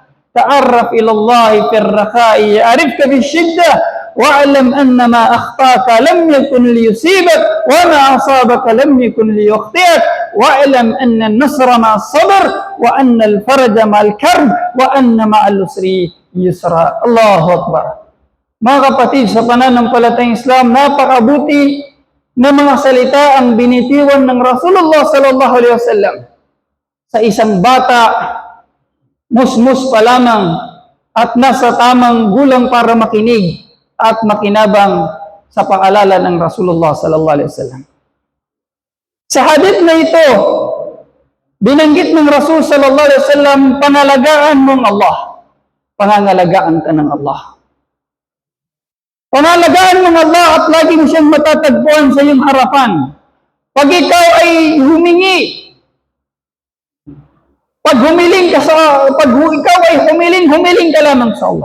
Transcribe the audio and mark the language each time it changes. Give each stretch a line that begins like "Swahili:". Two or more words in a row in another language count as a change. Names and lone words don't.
Arabic: تعرّف إلى الله في الرخاء يعرفك في الشدة. واعلم أن ما أخطأك لم يكن ليصيبك وما أصابك لم يكن ليخطئك. واعلم أن النصر مع الصبر وأن الفرج مع الكرب وأن مع العسر يسرا. الله أكبر.
Filipino: Mga kapatid, sa pananampalatayang Islam, napakabuti na mga salita ang binitiwan ng Rasulullah
Arabic: صلى الله عليه وسلم
Filipino: sa isang bata, musmus pa lamang at nasa tamang gulang para makinig at makinabang sa paalala ng Rasulullah
Arabic: صلى الله عليه وسلم.
Filipino: Sa hadith na ito, binanggit ng Rasul
Arabic: صلى الله عليه وسلم,
Filipino: pangalagaan mong Allah. Pangangalagaan ka ng Allah. Pangalagaan mong Allah at lagi mo siyang matatagpuan sa iyong harapan. Pag ikaw ay humingi, pag ikaw ay humiling ka lamang sa Allah.